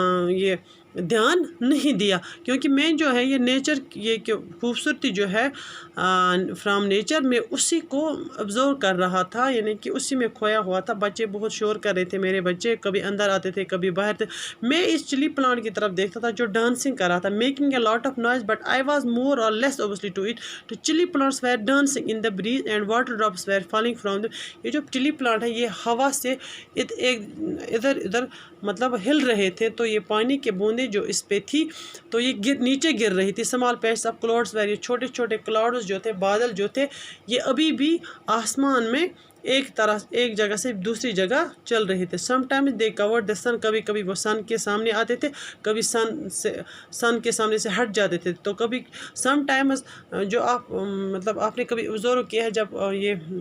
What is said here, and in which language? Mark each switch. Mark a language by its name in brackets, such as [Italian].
[Urdu] یہ دھیان نہیں دیا، کیونکہ میں جو ہے یہ نیچر، یہ خوبصورتی جو ہے فرام نیچر، میں اسی کو ابزرو کر رہا تھا، یعنی کہ اسی میں کھویا ہوا تھا۔ بچے بہت شور کر رہے تھے، میرے بچے کبھی اندر آتے تھے کبھی باہر تھے، میں اس چلی پلانٹ کی طرف دیکھتا تھا جو ڈانسنگ کر رہا تھا، [English] Making a lot of noise but I was more اور لیس obviously to it. The chili plants were dancing in the breeze and water drops were falling from them. [Urdu] یہ جو چلی پلانٹ ہے یہ ہوا سے ادھر ادھر مطلب ہل رہے تھے، تو یہ پانی کے بوندیں جو اس پہ تھی تو یہ نیچے گر رہی تھی۔ [English] small patches of clouds were, [Urdu] یہ چھوٹے چھوٹے کلاؤڈز جو تھے، بادل جو تھے، یہ ابھی بھی آسمان میں ایک جگہ سے دوسری جگہ چل رہے تھے۔ [English] sometimes they covered the sun, [Urdu] کبھی کبھی وہ سن کے سامنے آتے تھے، کبھی سن کے سامنے سے ہٹ جاتے تھے، تو کبھی سم ٹائمز جو آپ مطلب آپ نے کبھی ابزرو کیا ہے، جب یہ